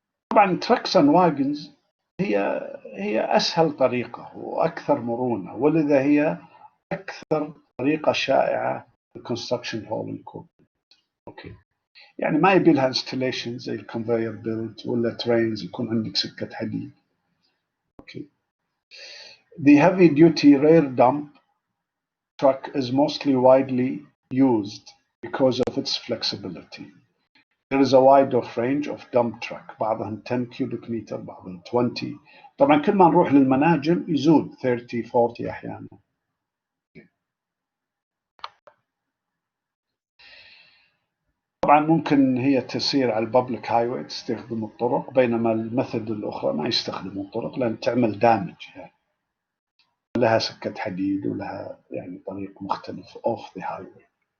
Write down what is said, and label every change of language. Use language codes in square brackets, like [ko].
[ar] طبعا [en] trucks and wagons [ar] هي أسهل طريقة وأكثر مرونة، ولذا هي أكثر طريقة شائعة في [en] construction hauling equipment. [ar] أوكي، يعني ما يبي لها installation زي الكونفير بيلت ولا trains يكون عندك سكة حديد. أوكي. [en] The heavy duty rear dump truck is mostly widely used because of its flexibility. there is a wide of range of dump truck. [ar] بعضهم 10 cubic meter، بعضهم 20. طبعا كل ما نروح للمناجم يزود 30 40 أحيانا. طبعا ممكن هي تسير على الببليك هاي واي، تستخدم الطرق، بينما الميثود الأخرى ما يستخدموا الطرق لأن تعمل دامج، يعني لها سكة حديد ولها يعني طريق مختلف [en] off the highway.